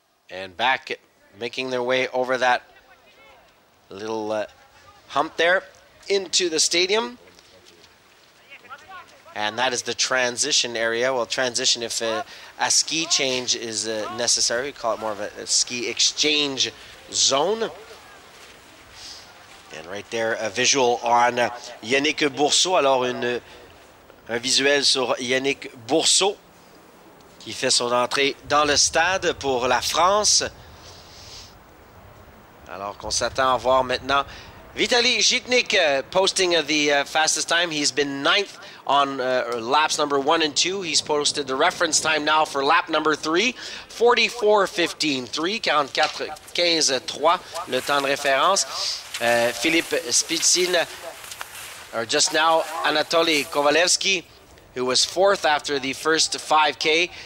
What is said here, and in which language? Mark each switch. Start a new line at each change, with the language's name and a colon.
English: And back, making their way over that little hump there into the stadium. And that is the transition area. Well, transition if a ski change is necessary. We call it more of a ski exchange zone. And right there, a visual on Yannick Bourseau.
French: Alors, un visuel sur Yannick Bourseau qui fait son entrée dans le stade pour la France. Alors qu'on s'attend à voir maintenant Vitaly Zhitnik
English: posting the fastest time. He's been 9th on laps number 1 and 2. He's posted the reference time now for lap number 3, 44:15, 44:15-3,
French: le temps de référence.
English: Philippe Spitsin, or just now Anatoly Kovalevsky, who was 4th after the first 5K.